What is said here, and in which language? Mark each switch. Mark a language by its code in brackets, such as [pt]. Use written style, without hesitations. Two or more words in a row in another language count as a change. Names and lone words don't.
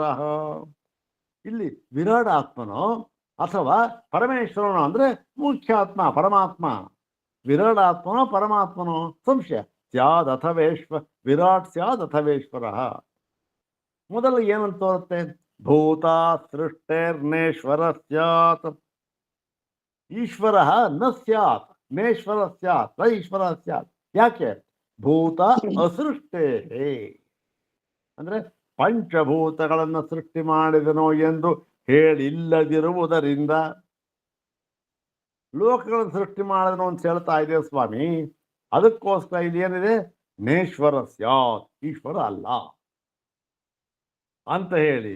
[kn] ಇಲ್ಲಿ [sa] ವಿರಾಟ್ ಆತ್ಮನೋ [kn] ಅಥವಾ ಪರಮೇಶ್ವರನೋ ಅಂದ್ರೆ ಮುಖ್ಯಾತ್ಮ ಪರಮಾತ್ಮ. [sa] ವಿರಾಟ್ ಆತ್ಮನೋ ಪರಮಾತ್ಮನೋ ಸಂಶಯ. ಸ್ಯಾದ್ ವಿರಾಟ್ ಸ್ಯಾದ್ ಅಥವೇಶ್ವರ. [kn] ಮೊದಲು ಏನಂತ ತೋರುತ್ತೆ? [sa] ಭೂತ ಸೃಷ್ಟೇರ್ನೇಶ್ವರ ಸ್ಯಾತ್. ಈಶ್ವರ ನ ಸ್ಯಾತ್, ನೇಶ್ವರ ಸ್ಯಾತ್, ನ ಈಶ್ವರ ಸ್ಯಾತ್. [kn] ಯಾಕೆ? [sa] ಭೂತ ಅಸೃಷ್ಟೇ [kn] ಅಂದ್ರೆ ಪಂಚಭೂತಗಳನ್ನು ಸೃಷ್ಟಿ ಮಾಡಿದನೋ ಎಂದು ಹೇಳಿಲ್ಲದಿರುವುದರಿಂದ ಲೋಕಗಳನ್ನು ಸೃಷ್ಟಿ ಮಾಡಿದನೋ ಅಂತ ಹೇಳ್ತಾ ಇದೆ ಸ್ವಾಮಿ. ಅದಕ್ಕೋಸ್ಕರ ಇದೇನಿದೆ? [sa] ನೇಶ್ವರ ಸ್ಯಾತ್, [kn] ಈಶ್ವರ ಅಲ್ಲ ಅಂತ ಹೇಳಿ.